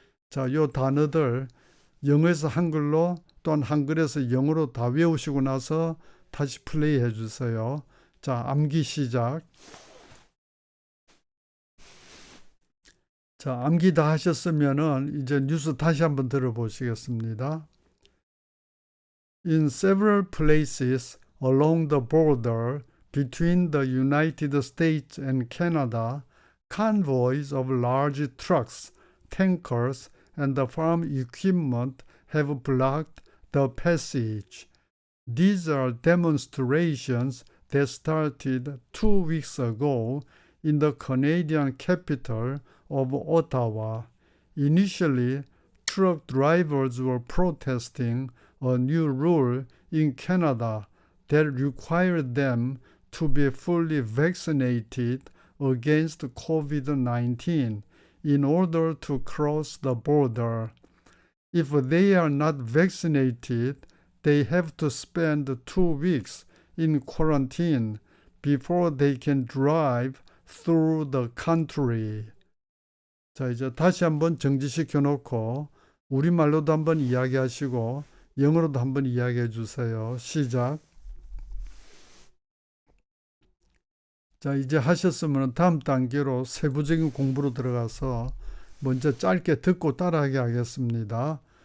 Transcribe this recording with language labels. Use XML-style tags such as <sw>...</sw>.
<ko>자, 요 단어들 영어에서 한글로 또는 한글에서 영어로 다 외우시고 나서 다시 플레이 해주세요. 자, 암기 시작. 자, 암기 다 하셨으면은 이제 뉴스 다시 한번 들어보시겠습니다.</ko> <en>In several places along the border between the United States and Canada, convoys of large trucks, tankers, and farm equipment have blocked the passage. These are demonstrations that started 2 weeks ago in the Canadian capital of Ottawa. Initially, truck drivers were protesting a new rule in Canada that required them to be fully vaccinated against COVID-19 in order to cross the border. If they are not vaccinated, they have to spend 2 weeks in quarantine before they can drive through the country.</en> <ko>자, 이제 다시 한번 정지시켜 놓고 우리말로도 한번 이야기하시고 영어로도 한번 이야기해 주세요. 시작. 자, 이제 하셨으면 다음 단계로 세부적인 공부로 들어가서 먼저 짧게 듣고 따라하게 하겠습니다.</ko>